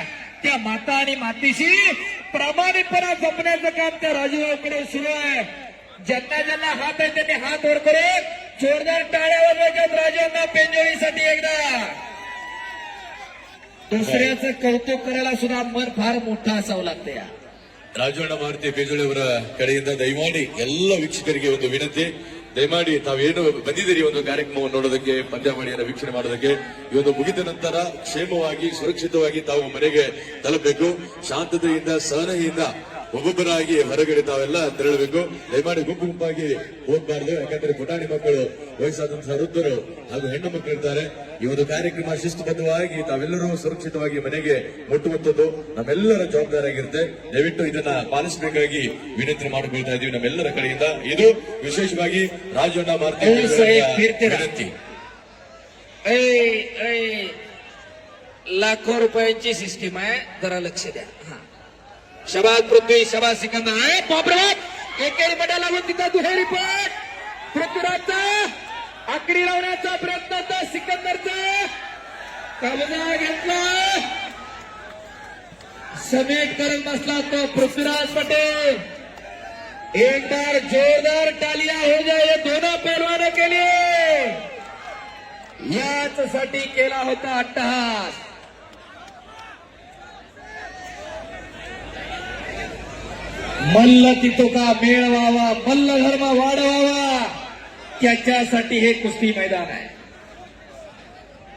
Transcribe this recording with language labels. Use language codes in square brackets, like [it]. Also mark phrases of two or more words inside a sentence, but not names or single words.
[mr] त्या माता आणि मातीशी प्रामाणिकपणा जपण्याचं काम त्या राजूभाऊकडे सुरू आहे. ज्यांना ज्यांना हात आहे त्यांनी हात वर करत जोरदार टाळ्या वाजवायच्यात राजूंना पेंजोळीसाठी एकदा. दुसऱ्याचं कौतुक करायला सुद्धा मन फार मोठं असावं लागतं. या [kn] ರಾಜಣ್ಣ ಮಾರುತಿ ಬೇಜೋಳಿ ಅವರ ಕಡೆಯಿಂದ ದಯಮಾಡಿ ಎಲ್ಲ ವೀಕ್ಷಕರಿಗೆ ಒಂದು ವಿನಂತಿ, ದಯಮಾಡಿ ತಾವೇನು ಬಂದಿದ್ದೀರಿ ಒಂದು ಕಾರ್ಯಕ್ರಮವನ್ನು ನೋಡೋದಕ್ಕೆ, ಪಂದ್ಯಾವಳಿಯನ್ನು ವೀಕ್ಷಣೆ ಮಾಡೋದಕ್ಕೆ, ಈ ಒಂದು ಮುಗಿದ ನಂತರ ಕ್ಷೇಮವಾಗಿ ಸುರಕ್ಷಿತವಾಗಿ ತಾವು ಮನೆಗೆ ತಲುಪಬೇಕು. ಶಾಂತತೆಯಿಂದ, ಸಹನೆಯಿಂದ ಒಬ್ಬೊಬ್ಬರಾಗಿ ಹೊರಗಡೆ ತಾವೆಲ್ಲ ತೆರಳಬೇಕು. ದಯಮಾಡಿ ಗುಂಪು ಗುಂಪಾಗಿ ಹೋಗಬಾರ್ದು. ಯಾಕಂದ್ರೆ ಪುಟಾಣಿ ಮಕ್ಕಳು, ವಯಸ್ಸಾದಂತಹ ವೃದ್ಧರು ಹಾಗೂ ಹೆಣ್ಣು ಮಕ್ಕಳು ಇರ್ತಾರೆ. ಈ ಒಂದು ಕಾರ್ಯಕ್ರಮ ಶಿಸ್ತುಬದ್ಧವಾಗಿ ತಾವೆಲ್ಲರೂ ಸುರಕ್ಷಿತವಾಗಿ ಮನೆಗೆ ಮುಟ್ಟುವಂಥದ್ದು ನಮ್ಮೆಲ್ಲರ ಜವಾಬ್ದಾರಿಯಾಗಿರುತ್ತೆ. ದಯವಿಟ್ಟು ಇದನ್ನ ಪಾಲಿಸಬೇಕಾಗಿ ವಿನಂತಿ ಮಾಡಿಕೊಳ್ತಾ ಇದೀವಿ ನಮ್ಮೆಲ್ಲರ ಕಡೆಯಿಂದ. ಇದು ವಿಶೇಷವಾಗಿ ರಾಜಣ್ಣ ಮಾರುತಿ ವಿನಂತಿ. [mr] लाखो रुपयांची सिस्टीम आहे, जरा लक्ष द्या. शबाज पृथ्वी, शबाज सिकंदर. बापरे, एकेरी पटा लागून तिथं दुहेरी पट पृथ्वीराजचा आकडी लावण्याचा प्रयत्न होता. सिकंदरचा कब्जा घेतला, समेट करत बसला तो पृथ्वीराज पटेल. [hi] एक बार जोरदार टालिया हो जाए ये दोनों पहलवानों के लिए. [mr] याच साठी केला होता अट्टहास. मल्ल तितोका मेळ व्हावा, मल्ल धर्म वाढवावा, त्याच्यासाठी हे कुस्ती मैदान आहे.